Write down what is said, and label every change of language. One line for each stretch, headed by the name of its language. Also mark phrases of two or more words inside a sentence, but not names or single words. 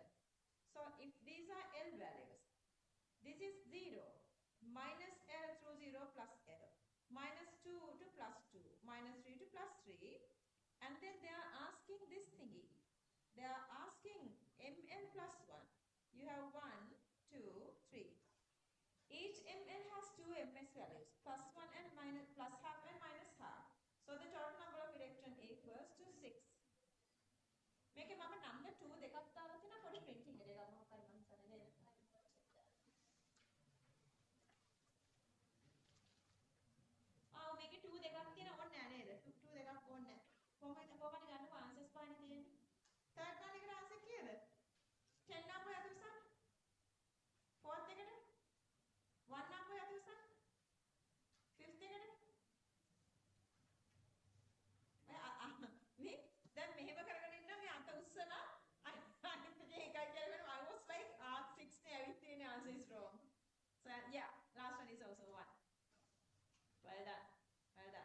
English: So if these are L values, this is 0, minus L through 0 plus L, minus 2 to plus 2, minus 3 to plus 3, and then they are asking this thingy. They are asking mn plus 1. You have 1, 2, 3. Each mn has two ms values, plus 1 and minus, plus half and minus half. So the total number of electron equals to 6.
Sinhala: මේකේ මම number 2 දෙකක් දාලා තියෙනවා පොඩි printing එකක් මොකක්ද මම සරලව මේකේ 2 දෙකක් තියෙනවා ඕනේ නැහැ නේද 2 දෙකක් ඕනේ නැහැ කොහොමද ගන්නකො answers පානේ තියෙන්නේ
English: third one
Sinhala: එකට answer කීයද 10 number හදුසන් fourth එකට 1 number හදුසන් fifth එකට මේ දැන් මෙහෙම කරගෙන ඉන්න මේ අත උස්සලා අනිත් එකේ එකයි කියලා
English: I was like 6
Sinhala: නේ ඇවිත් තියෙන්නේ
English: answer is wrong. So yeah, last one is also 1. Well done. Well done.